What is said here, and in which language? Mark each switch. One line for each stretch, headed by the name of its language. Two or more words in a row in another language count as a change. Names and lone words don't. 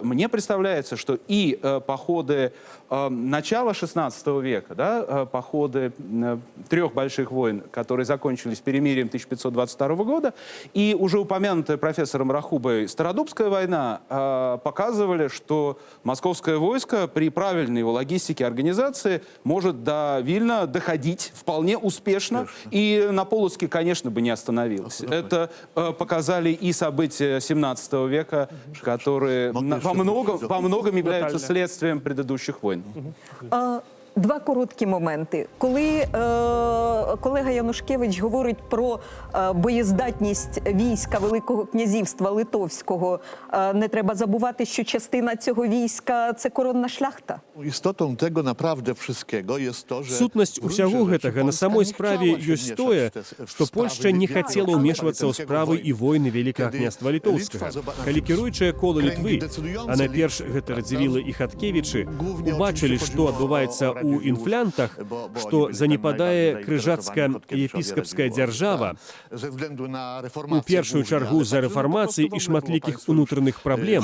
Russian: мне представляется, что и походы начала XVI века, да, походы трех больших войн, которые закончились перемирием 1522 года, и уже упомянутая профессором Рахубой Стародубская война показывали, что московское войско при правильной его логистике и организации может до Вильна доходить вполне успешно, и на Полоцке, конечно, бы не остановилось. Это показали и события 17 века, которые во многом являются следствием предыдущих войн.
Ukrainian: Два короткі моменти. Коли колега Янушкевич говорить про боєздатність війська Великого князівства Литовського, не треба забувати, що частина цього війська – це коронна шляхта.
Polish: Істотą tego naprawdę wszystkiego jest to, że
Belarusian: Сутнасць усяго гэтага на самой справе ёсць тое, што Польшча не хацела ўмешвацца ў справы і войны Великага княства Літоўскага. Калі кіруючае кола Літвы, а найперш гэта Радзівіла і Хаткевічы, убачылі, што адбываецца у інфлянтах, што занепадае крыжацка-епіскапская дзяржава, у першую чаргу за рэфармацыі і шматлікіх унутраных праблем.